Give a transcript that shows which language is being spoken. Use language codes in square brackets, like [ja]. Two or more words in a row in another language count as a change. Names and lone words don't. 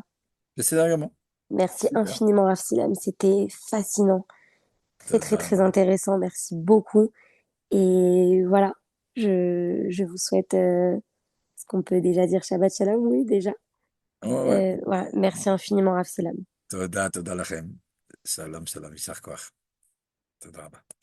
[fr] J'essaie d'argument. Merci Super. infiniment, Rav Silam. C'était fascinant. Très, très, très Tadam. intéressant. Merci beaucoup. Et voilà, je vous souhaite, ce qu'on peut déjà dire [he] שבת שלום, [fr] oui, déjà. Ouais, ouais. Voilà, merci infiniment, Rav Selam. [he] תודה, תודה לכם. שלום, שלום, יישר כוח. תודה רבה.